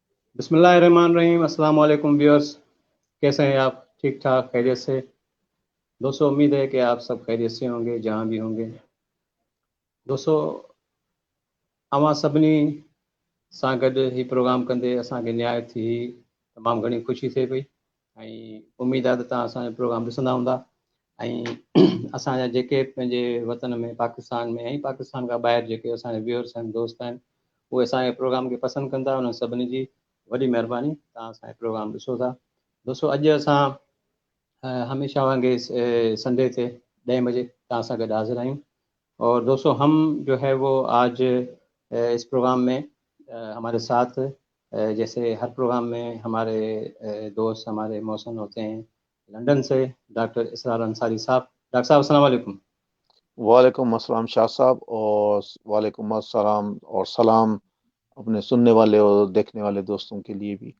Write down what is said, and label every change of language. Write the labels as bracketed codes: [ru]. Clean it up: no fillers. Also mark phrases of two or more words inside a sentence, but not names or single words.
[ur] بسم اللہ الرحمن الرحیم۔ السلام علیکم ویورس، کیسے ہیں آپ؟ ٹھیک ٹھاک، خیریت سے؟ دوستو امید ہے کہ آپ سب خیریت سے ہوں گے جہاں بھی ہوں گے۔ [sd] دوستو अवां सभिनी सां गॾु ही प्रोग्राम कंदे असांखे निहायत ई तमामु घणी ख़ुशी थिए पई ऐं उमेद आहे त तव्हां असांजो प्रोग्राम ॾिसंदा हूंदा ऐं असांजा जेके पंहिंजे वतन में पाकिस्तान में ऐं पाकिस्तान खां ॿाहिरि जेके असांजा व्यूअर्स आहिनि, दोस्त आहिनि, उहे असांजे प्रोग्राम खे पसंदि कंदा। उन्हनि सभिनी जी वॾी महिरबानी, तव्हां असांजो प्रोग्राम ॾिसो था। दोस्तो अॼु असां हमेशह वांगुरु संडे ते 10 बजे तव्हां सां गॾु हाज़िर आहियूं। [ur] اور دوستوں ہم جو ہے وہ آج اس پروگرام میں ہمارے ساتھ جیسے ہر پروگرام میں ہمارے دوست ہمارے موسم ہوتے ہیں لندن سے، ڈاکٹر اسرار انصاری صاحب. ڈاکٹر صاحب السلام علیکم. وعلیکم السلام شاہ صاحب، اور وعلیکم السلام اور سلام اپنے سننے والے اور دیکھنے والے دوستوں کے لیے بھی.